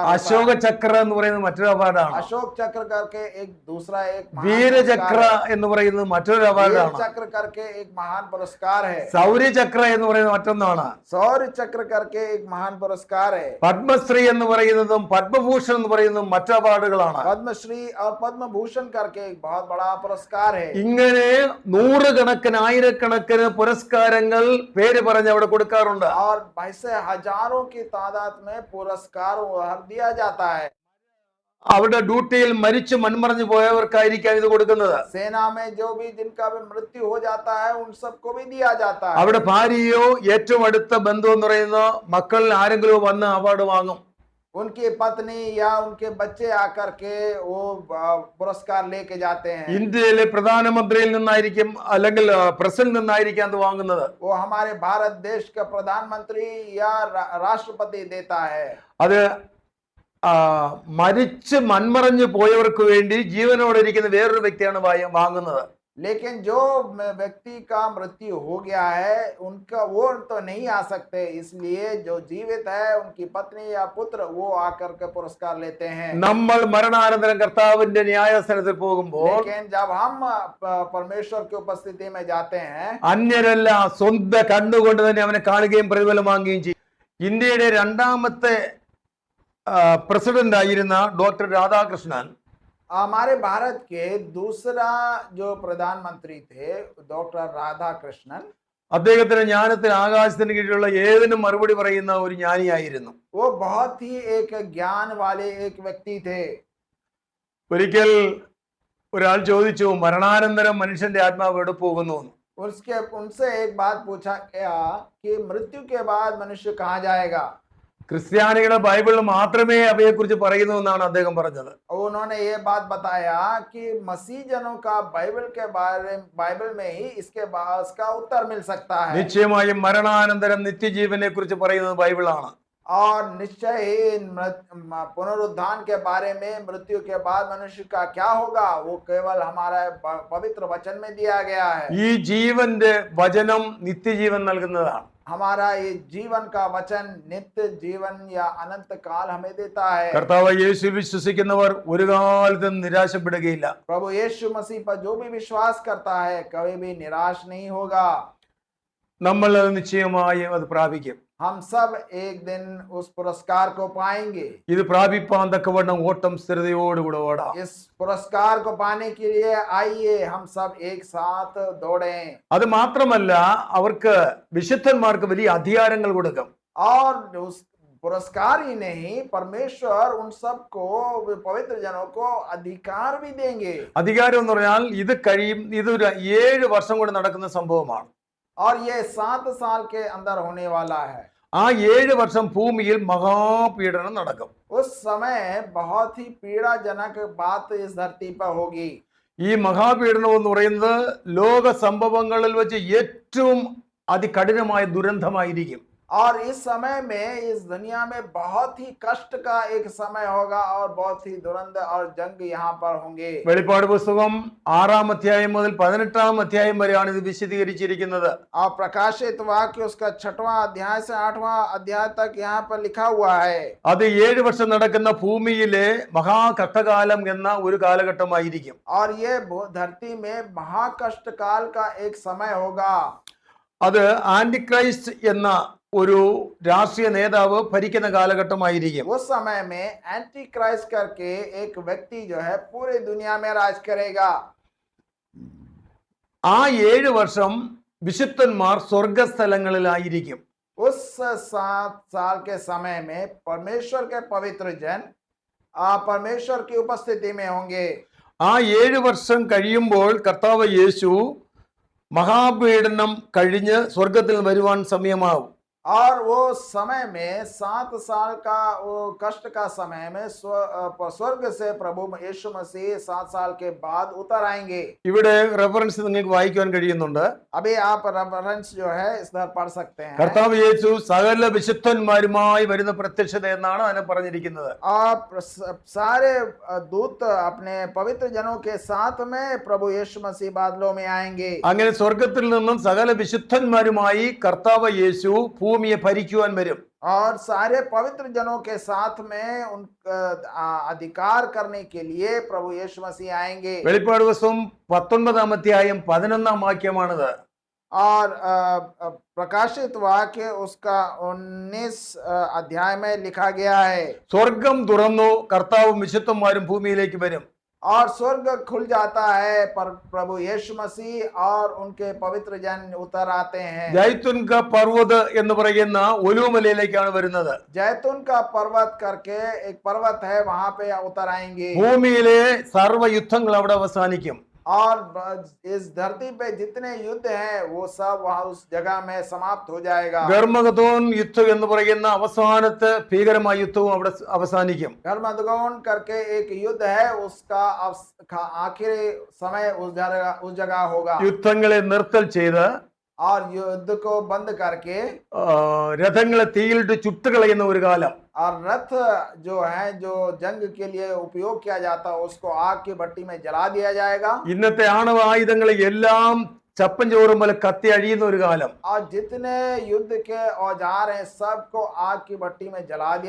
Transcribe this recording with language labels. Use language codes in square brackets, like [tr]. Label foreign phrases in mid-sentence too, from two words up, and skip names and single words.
[ml] അശോക ചക്ര എന്ന് പറയുന്നത് മറ്റൊരു അവാർഡാണ്. [hi] अशोक चक्र करके एक दूसरा एक [ml] വീരചക്ര എന്ന് പറയുന്നത് മറ്റൊരു അവാർഡാണ്. [hi] चक्र करके एक महान पुरस्कार है. [ml] ശൗര്യചക്ര എന്ന് പറയുന്നത് മറ്റൊന്നാണ്. [hi] शौर्य चक्र करके एक महान पुरस्कार है. [ml] പത്മശ്രീ എന്ന് പറയുന്നതും പത്മഭൂഷൺ എന്ന് പറയുന്നതും മറ്റു അവാർഡുകളാണ്. [hi] पद्मश्री और पद्म भूषण करके एक बहुत बड़ा पुरस्कार है. [ml] ഇങ്ങനെ നൂറുകണക്കിന് ആയിരക്കണക്കിന് പുരസ്കാരങ്ങൾ പേര് പറഞ്ഞ് അവിടെ കൊടുക്കാറുണ്ട്. [hi] और ऐसे हजारों की तादाद में पुरस्कार दिया जाता है. [ml] അവരുടെ ഡ്യൂട്ടിയിൽ മരിച്ചു മൺമറഞ്ഞു പോയവർക്കായിരിക്കാം ഇത് കൊടുക്കുന്നത്. [hi] सेना में जो भी जिनका भी मृत्यु हो जाता है, उन सबको भी दिया जाता है. [ml] അവിടെ ഭാര്യയോ ഏറ്റവും അടുത്ത ബന്ധു എന്ന് പറയുന്ന മക്കളിൽ ആരെങ്കിലും വന്ന് അവാർഡ് വാങ്ങും. [hi] उनकी पत्नी या उनके बच्चे आकर के वो पुरस्कार लेके जाते हैं. [ml] ഇന്ത്യയിലെ പ്രധാനമന്ത്രിയിൽ നിന്നായിരിക്കും അല്ലെങ്കിൽ പ്രസിഡന്റ് നിന്നായിരിക്കും അത് വാങ്ങുന്നത്. [hi] वो हमारे भारत देश का प्रधानमंत्री या राष्ट्रपति देता है. [ml] അത് മരിച്ച് മൺമറഞ്ഞു പോയവർക്ക് വേണ്ടി ജീവനോടെ ഇരിക്കുന്ന വേറൊരു വ്യക്തിയാണ് വാങ്ങുന്നത്. [hi] लेकिन जो व्यक्ति का मृत्यु हो गया है, उनका वो तो नहीं आ सकते, इसलिए जो जीवित है उनकी पत्नी या पुत्र वो आकर के पुरस्कार लेते हैं. [ml] നമ്മൾ മരണാനന്തരം കർത്താവിന്റെ ന്യായാസനത്തിൽ പോകുമ്പോൾ [hi] लेकिन जब हम परमेश्वर की उपस्थिति में जाते हैं, [ml] അന്യരെല്ലാം സ്വന്തം കണ്ണുകൊണ്ട് തന്നെ അവനെ കാണുകയും പ്രതിഫലം വാങ്ങുകയും ചെയ്യും. ഇന്ത്യയുടെ രണ്ടാമത്തെ പ്രസിഡന്റ് ആയിരുന്ന ഡോക്ടർ രാധാകൃഷ്ണൻ [hi] हमारे भारत के दूसरा जो प्रधानमंत्री थे डॉक्टर राधा कृष्णन, [ml] അദ്ദേഹത്തിന് ജ്ഞാനത്തിന് ആകാശത്തിന് കീഴിലുള്ള ഏതിനും മറുപടി പറയുന്ന ഒരു ജ്ഞാനിയായിരുന്നു. [hi] वो बहुत ही एक ज्ञान वाले एक व्यक्ति थे. [ml] ഒരിക്കൽ ഒരാൾ ചോദിച്ചു, മരണാനന്തരം മനുഷ്യന്റെ ആത്മാവ് എവിടെ പോകുന്നു എന്ന്. [hi] उनसे एक बात पूछा गया कि मृत्यु के बाद मनुष्य कहाँ जाएगा. [ml] ക്രിസ്ത്യാനികളുടെ ബൈബിളിൽ മാത്രമേ അവയെക്കുറിച്ച് പറയുന്നു എന്നാണ് അദ്ദേഹം പറഞ്ഞത്. [hi] उन्होंने ये बात बताया कि मसीह जनों का बाइबल में ही इसका उत्तर मिल सकता है. [ml] നിശ്ചയമായും മരണാനന്തരം നിത്യജീവനെ കുറിച്ച് പറയുന്നത് ബൈബിളാണ്. [hi] और निश्चय ही पुनरुत्थान के बारे में मृत्यु के बाद मनुष्य का क्या होगा वो केवल हमारा पवित्र वचन में दिया गया है. [ml] ഈ ജീവന്റെ വചനം നിത്യജീവൻ നൽകുന്നതാണ്. [hi] हमारा ये जीवन का वचन नित्य जीवन या अनंत काल हमें देता है. [ml] കർത്താവ് യേശു വിശ്വസിക്കുന്നവർ ഒരു കാലത്തും നിരാശപ്പെടുകയില്ല. [hi] प्रभु यीशु मसीह पर जो भी विश्वास करता है कभी भी निराश नहीं होगा. [ml] നമ്മൾ അത് നിശ്ചയമായും അത് പ്രാപിക്കും. [hi] हम सब एक दिन उस पुरस्कार को पाएंगे. [ml] ഇത് പ്രാപിപ്പാൻ തക്കവണ്ണം ഓട്ടം സ്ഥിരതയോടുകൂടെ ഓടാം. [hi] इस पुरस्कार को पाने के लिए आइए हम सब एक साथ दौड़ें. [ml] അത് മാത്രമല്ല, അവർക്ക് വിശുദ്ധന്മാർക്ക് വലിയ അധികാരങ്ങൾ കൊടുക്കും. [hi] और उस पुरस्कार ही नहीं, परमेश्वर उन सब को पवित्र जनों को अधिकार भी देंगे. [ml] അധികാരം എന്ന് പറഞ്ഞാൽ ഇതൊരു 7 വർഷം കൊണ്ട് നടക്കുന്ന സംഭവമാണ്. [hi] और ये 7 साल के अंदर होने वाला है. [ml] ആ 7 വർഷം ഭൂമിയിൽ മഹാപീഡനം നടക്കും. [hi] उस समय बहुत ही पीड़ाजनक बात इस धरती पर होगी. [ml] ഈ മഹാപീഡനം എന്ന് പറയുന്നത് ലോക സംഭവങ്ങളിൽ വെച്ച് ഏറ്റവും അതികഠിനമായ ദുരന്തമായിരിക്കും. [hi] और इस समय में इस दुनिया में बहुत ही कष्ट का एक समय होगा और बहुत ही दुरंत और जंग यहाँ पर होंगे. [ml] വെളിപ്പാട് പുസ്തകം 6-ാം അധ്യായം മുതൽ 18-ാം അധ്യായം വരെയാണ് ഇത് വിശദീകരിച്ചിരിക്കുന്നത്. [hi] और प्रकाशित वाक्य उसका 6वां अध्याय से 8वां अध्याय तक यहाँ पर लिखा हुआ है. [ml] അത് 7 വർഷം നടക്കുന്ന ഭൂമിയിലെ മഹാകഷ്ടകാലം എന്ന ഒരു കാലഘട്ടമായിരിക്കും. [hi] और ये धरती में महाकष्ट काल का एक समय होगा. [ml] അത് ആന്റിക്രൈസ്റ്റ് എന്ന ഒരു രാഷ്ട്രീയ നേതാവ് ഭരിക്കുന്ന കാലഘട്ടമായിരിക്കും. [hi] उस समय में एंटी क्राइस्ट करके एक व्यक्ति जो है पूरे दुनिया में राज करेगा. [ml] ആ 7 വർഷം വിശുദ്ധന്മാർ സ്വർഗസ്ഥലങ്ങളിലായിരിക്കും. [hi] उस 7 साल के समय में परमेश्वर के पवित्र जन परमेश्वर की उपस्थिति में होंगे. [ml] ആ 7 വർഷം കഴിയുമ്പോൾ കർത്താവ് യേശു മഹാപീഡനം കഴിഞ്ഞ് സ്വർഗത്തിൽ വരുവാൻ സമയമാവും. [hi] और वो समय में 7 साल का वो कष्ट का समय में स्वर्ग से प्रभु यीशु मसीह 7 साल के बाद उतर आएंगे. [ml] ഇവിടെ റെഫറൻസ് നിങ്ങൾക്ക് വായിക്കാൻ കഴിയുന്നുണ്ട്. [hi] अभी आप रेफरेंस जो है इस तरह पढ़ सकते हैं. [ml] കർത്താവ് യേശു സകല വിശുദ്ധന്മാരുമായി വരുന്ന പ്രത്യക്ഷത എന്നാണ് അതിനെ പറഞ്ഞിരിക്കുന്നത്. [hi] आप सारे दूत अपने पवित्र जनों के साथ में प्रभु यीशु मसीह बादलों में आएंगे. [ml] അങ്ങനെ സ്വർഗത്തിൽ നിന്നും സകല വിശുദ്ധന്മാരുമായി കർത്താവ് യേശു ഭൂമിയെ ഭരിക്കുവാൻ വരും. [hi] और सारे पवित्र जनों के साथ में उन अधिकार करने के लिए प्रभु यीशु मसीह आएंगे. [ml] വെളിപ്പാട് പുസ്തകം 19-ാം അധ്യായം 11-ാം വാക്യമാണിത്. [hi] और प्रकाशित वाक्य उसका 19 अध्याय में लिखा गया है. [ml] സ്വർഗം തുറന്നു, കർത്താവും വിശുദ്ധന്മാരും ഭൂമിയിലേക്ക് വരും. [hi] और स्वर्ग खुल जाता है पर प्रभु यीशु मसीह और उनके पवित्र जन उतर आते हैं. जैतून का पर्वत [ml] എന്ന് പറയുന്ന ഒലിവുമലയിലേക്കാണ് വരുന്നത്. [hi] जैतून का पर्वत करके एक पर्वत है, वहां पे उतर आएंगे. [ml] ഭൂമിയിലെ സർവ്വ യുദ്ധങ്ങൾ അവിടെ അവസാനിക്കും. [hi] और इस धरती पे जितने युद्ध हैं वो सब वहां उस जगह में समाप्त हो जाएगा. [ml] ഗർമഗദോൻ യുദ്ധം എന്ന് പറയുന്ന അവസാനത്തെ ഭീകരമായ യുദ്ധവും അവിടെ അവസാനിക്കും. [hi] गर्मगदोन करके एक युद्ध है, उसका आखिरी समय उस जगह होगा. [ml] യുദ്ധങ്ങളെ നിർത്തൽ ചെയ്ത് [hi] और युद्ध को बंद करके [ml] രഥങ്ങളെ തീയിലിട്ട് ചുട്ടുകളയുന്ന ഒരു കാലം. [hi] और रथ जो है जो जंग के लिए उपयोग किया जाता है उसको आग की भट्टी में जला दिया जाएगा. [ml] ഇന്നത്തെ ആണവ ആയുധങ്ങളെ എല്ലാം ചപ്പൻ ചോറും പോലെ കത്തി അഴിയുന്ന ഒരു കാലം. [hi] और जितने युद्ध के औजार हैं सबको आग की भट्टी में जला दिया